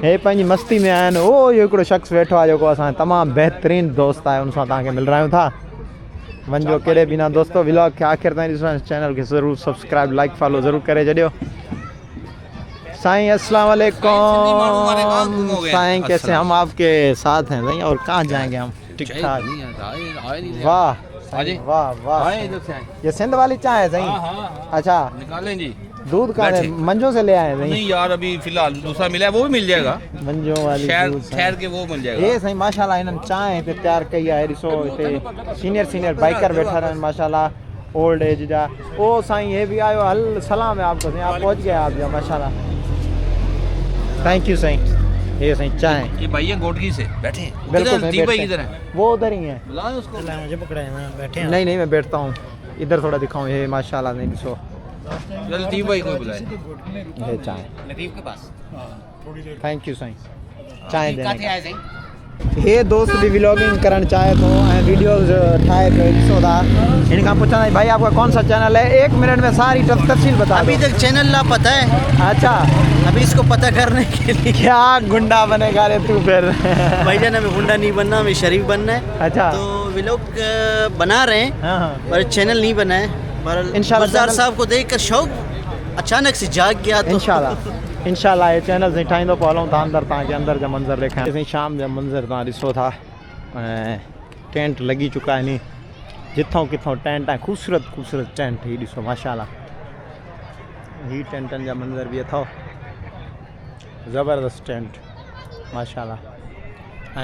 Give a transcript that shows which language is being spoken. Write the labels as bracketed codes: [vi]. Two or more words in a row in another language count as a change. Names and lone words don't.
[sd] हे पंहिंजी मस्ती में आहिनि। उहो इहो हिकिड़ो शख़्स वेठो आहे जेको असांजो तमामु बहितरीनु दोस्त आहे, उन सां तव्हांखे मिलायूं था। वञो केॾे बि न दोस्तो, व्लॉग खे आख़िर ताईं ॾिसो, चैनल खे ज़रूरु [en] subscribe like follow [sd] ज़रूरु करे छॾियो। [ar] سائیں السلام علیکم. [ur] سائیں کیسے ہم آپ کے ساتھ ہیں سائیں، اور کہاں جائیں گے ہم? ٹھیک ٹھاک. واہ واہ واہ، یہ سندھ والی چائے ہے سائیں? अच्छा نکالیں جی. دودھ کا منجو سے لے آئے ہیں? نہیں یار ابھی فی الحال دوسرا ملا ہے، وہ بھی مل جائے گا منجو والی ٹھہر کے وہ مل جائے گا. یہ صحیح [sd] माशाल्लाह इन्हनि चांहि हिते तयारु कई आहे। ॾिसो हिते सीनियर बाइकर वेठा आहिनि माशाल्लाह, [en] old age [sd] जा। [ur] او سائیں یہ بھی آیو، ہل سلام ہے آپ کو سائیں، آپ پہنچ گئے آپ جا ماشاءاللہ, [en] thank you [ur] साईं। یہ سائیں چائے, یہ بھیا گوٹکی سے بیٹھے ہیں. बिल्कुल دی بھائی کدھر ہے? وہ ادھر ہی ہے. بلاؤ اس کو. مجھے پکڑا ہے، میں بیٹھے ہیں. نہیں میں بیٹھتا ہوں ادھر، تھوڑا دکھاؤں. یہ ماشاءاللہ نہیں ڏسو, لطیف بھائی کو بلائے. یہ چائے لطیف کے پاس. [en] thank you [ur] سائیں چائے دینے. [sd] हे दोस्त भी व्लॉगिंग करण चाहे तो वीडियोस ठाहे पियो, ॾिसो था। हिन खां पुछंदा [ur] بھائی آپ کا کون سا چینل ہے؟ 1 منٹ میں ساری تفصیل بتا. ابھی تک چینل نہ پتا ہے. अच्छा ابھی اس کو پتا کرنے کے لیے. کیا غنڈا بنے گا رے تو پھر? بھائی جان ہمیں غنڈا نہیں بننا، ہمیں شریف بننا ہے. अच्छा تو ولاگ بنا رہے ہیں, हाँ پر چینل نہیں بنا ہے. इंशाल्लाह بازار صاحب کو دیکھ کر شوق اچانک سے جاگ گیا. तो [sd] इंशाल्लाह ये चैनल से ठाहींदो पोइ हलूं था अंदर, तव्हांखे अंदर जा मंज़र ॾेखारियां। शाम जा मंज़र तव्हां ॾिसो था, ऐं टेंट लॻी चुका आहिनि जिथों किथों टेंट आहे, ख़ूबसूरत टेंट। ही ॾिसो माशाल्लाह, ही टेंटनि जा मंज़र बि अथव, ज़बरदस्त टेंट माशाल्लाह।